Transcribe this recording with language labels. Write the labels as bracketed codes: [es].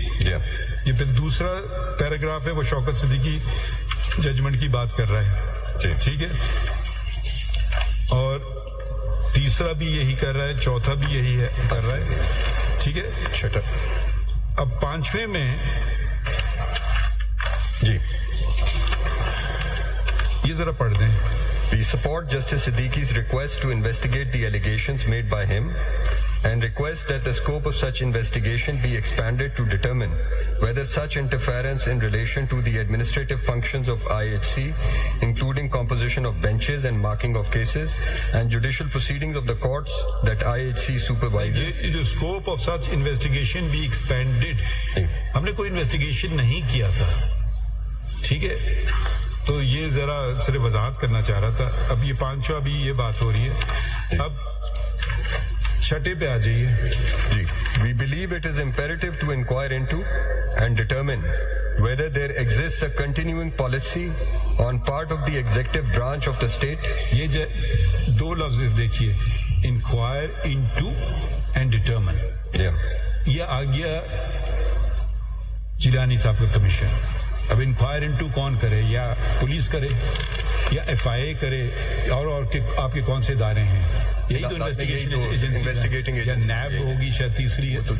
[ur] یہ پھر دوسرا پیراگراف ہے وہ شوکت صدیقی ججمنٹ کی بات کر رہا ہے. ٹھیک ہے. اور تیسرا بھی یہی کر رہا ہے، چوتھا بھی یہی ہے کر رہا ہے. ٹھیک ہے. اب پانچویں میں جی یہ ذرا پڑھ دیں. [en] We support Justice Siddiqui's request to investigate the allegations made by him and request that the scope of such investigation be expanded to determine whether such interference in relation to the administrative functions of IHC, including composition of benches and marking of cases and judicial proceedings of the courts that IHC supervises. The scope of such investigation be expanded. [ur] ہم نے کوئی investigation نہیں کیا تھا. ٹھیک ہے. تو یہ ذرا صرف وضاحت کرنا چاہ رہا تھا. اب یہ پانچواں بھی یہ بات ہو رہی ہے. اب چھٹے پہ آ جائیے جی. [en] We believe it is imperative to inquire into and determine whether there exists a continuing policy on part of the executive branch of the state. [ur] یہ دو لفظ دیکھیے، [en] Inquire into and determine. [ur] یہ آ گیا جیلانی صاحب کا کمیشن. اب [en] inquire into [ur] کون کرے؟ یا پولیس کرے یا ایف آئی اے کرے اور آپ کے کون سے ادارے ہیں؟ یہی تو انویسٹیگیشن یا نیب ہوگی شاید تیسری ہے.